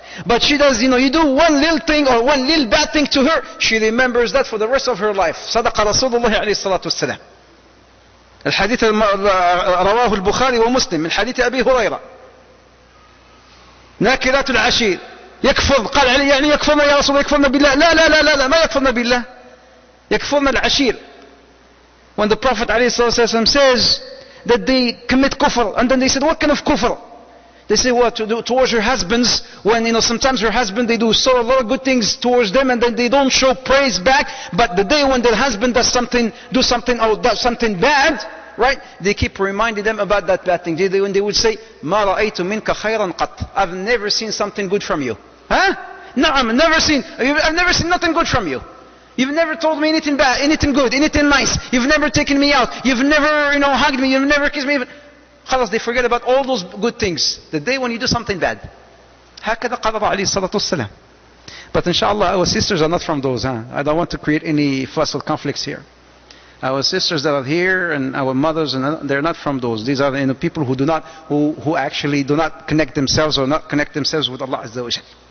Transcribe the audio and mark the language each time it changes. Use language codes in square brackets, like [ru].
[en] But she does, you do one little thing or one little bad thing to her, she remembers that for the rest of her life. [ar] صدق رسول الله عليه الصلاة والسلام. الحديث رواه البخاري ومسلم من حديث أبي هريرة. ناكرات العشير يكفر، قال يعني يكفرنا يا رسول الله، يكفرنا بالله. لا ما يكفرنا بالله، يكفرنا العشير. [en] When the Prophet ﷺ says that they commit kufr, and then they said, what kind of kufr? They say, what, towards your husbands, when sometimes your husband, they do a lot of good things towards them, and then they don't show praise back, but the day when their husband does something bad, right, they keep reminding them about that bad thing. When they would say, [ar] ما رأيت منك خيرا قط, [en] I've never seen something good from you. I've never seen nothing good from you. You've never told me anything bad, anything good, anything nice. You've never taken me out. You've never, hugged me. You've never kissed me. Khalas, they forget about all those good things. The day when you do something bad. [ar] هكذا قال عليه الصلاة والسلام. [en] But inshallah, our sisters are not from those. I don't want to create any fuss or conflicts here. Our sisters that are here and our mothers, they're not from those. These are people who actually do not connect themselves or not connect themselves with Allah Azza wa Jal.